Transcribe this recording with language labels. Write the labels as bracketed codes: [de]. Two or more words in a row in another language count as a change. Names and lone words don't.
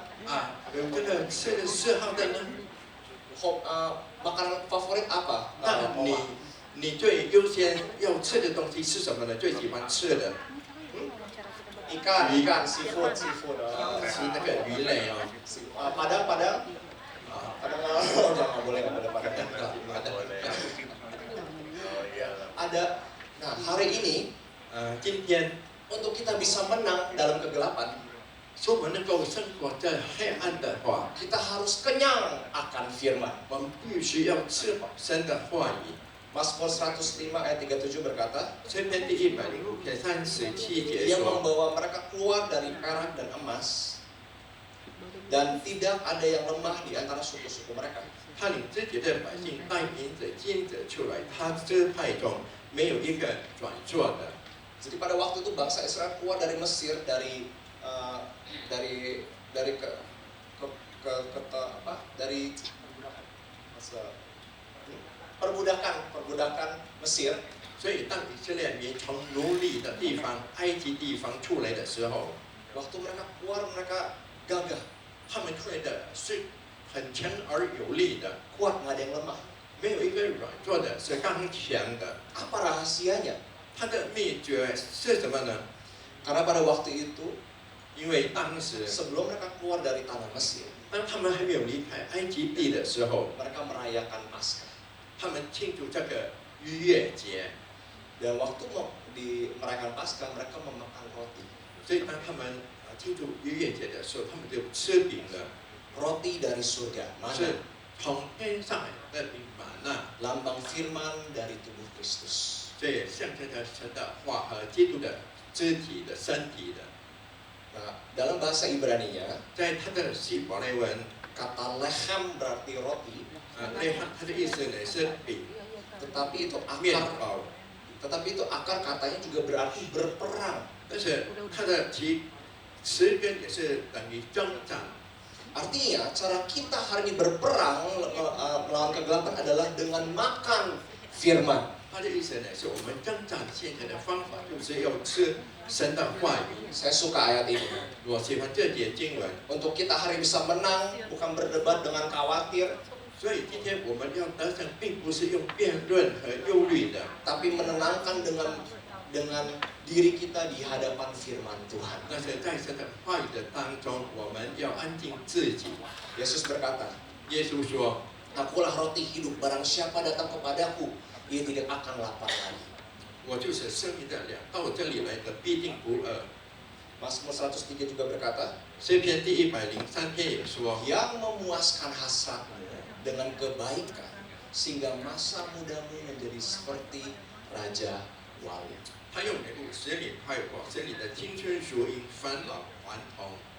[zh] 有这个吃的嗜好的呢？ [id] Makanan favorit apa? [zh] 那你最优先要吃的东西是什么呢？最喜欢吃的？ [id] Ikan, seafood. [zh] 吃那个鱼类哦。 [id] Padang. Kadang oh, jangan boleh pakai ada. Nah hari ini [zh] 今天 [id] untuk kita bisa menang dalam kegelapan, [zh] 说我们能够生活在黑暗的话， [id] kita harus kenyang akan firman. [zh] 我们必须要吃饱神的话语。 [id] Mazmur 105 ayat 37 berkata, [zh] 诗篇第105篇37节 [id] Dia [zh] 说， [id] membawa mereka keluar dari perak dan emas, dan tidak ada yang lemah di antara suku-suku mereka. [zh] 他领自己的百姓带银子、金子出来，他支派中没有一个软弱的。 [id] Jadi pada waktu itu bangsa Israel keluar dari Mesir dari perbudakan Mesir. [zh] 所以当以色列民从奴隶的地方、埃及地方出来的时候， [id] Waktu mereka keluar mereka gagah, [zh] 他们出来的是很强而有力的， [id] kuat, nggak ada yang lemah. [zh] 没有一个软弱的，是刚强的。 [id] Apa rahasianya? [zh] 它的秘诀是什么呢？ [id] Karena pada waktu itu [zh] 因为当时 [id] sebelum mereka keluar dari tanah Mesir, [zh] 当他们还没有离开埃及地的时候， [id] mereka merayakan Paskah. [zh] 他们庆祝这个逾越节， [id] Dan waktu merayakan Paskah mereka memakan roti. [zh] 所以当他们庆祝逾越节的时候，他们就吃饼了， [id] Roti dari surga, [zh] 是 [id] mana? [zh] 从天上来的饼玛纳， [id] Lambang firman dari tubuh Kristus. [zh] 这也象征着神的话和基督的肢体的身体的。 [id] Nah, dalam bahasa Ibrani-nya, [zh] 在他的希伯来文， [id] kata lechem berarti roti, [zh] 内涵它的意思呢是饼、 [id] tetapi itu [zh] 面 [id] akar, [zh] 包， [id] tetapi itu akar katanya juga berarti berperang. [zh] 但是它的词根也是等于征战。 [id] Artinya cara kita hari ini berperang melawan kegelapan adalah dengan makan firman. [zh] 他的意思呢是我们征战现在的方法就是要吃神的话语。 [id] Saya suka ayat ini. [zh] 我喜欢这节经文， [id] Untuk kita hari bisa menang, bukan berdebat dengan khawatir, [zh] 所以今天我们要得胜，并不是用辩论和忧虑的， [id] tapi menenangkan dengan diri kita di hadapan firman Tuhan. [zh] 那是在神的话语的当中，我们要安静自己。 [id] Yesus berkata, [zh] 耶稣说 [id] Akulah roti hidup, barang siapa datang kepadaku, ia tidak akan lapar lagi.：“ [zh] 我就是生命的粮，到我这里来的必定不饿。 [id] Mazmur 103 juga berkata, ” [zh] 诗篇第103篇也说 [id] Yang memuaskan hasratmu dengan kebaikan, sehingga masa mudamu menjadi seperti Raja Wali.：“ [zh] 他用礼物使你快活，使你的青春如因返老还童。